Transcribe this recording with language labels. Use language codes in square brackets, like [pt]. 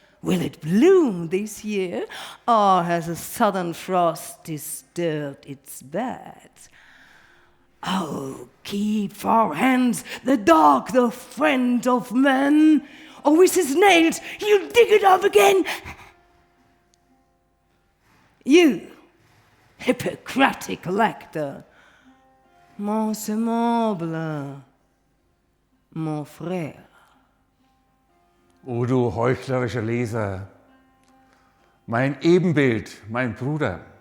[en] Will it bloom this year, or has a sudden frost disturbed its bed? Oh, keep for hands the dog, the friend of men, or with his nails he'll dig it up again. You, Hippocratic lector, [fr] mon semblable, mon frère." [de] O du heuchlerischer Leser, mein Ebenbild, mein Bruder.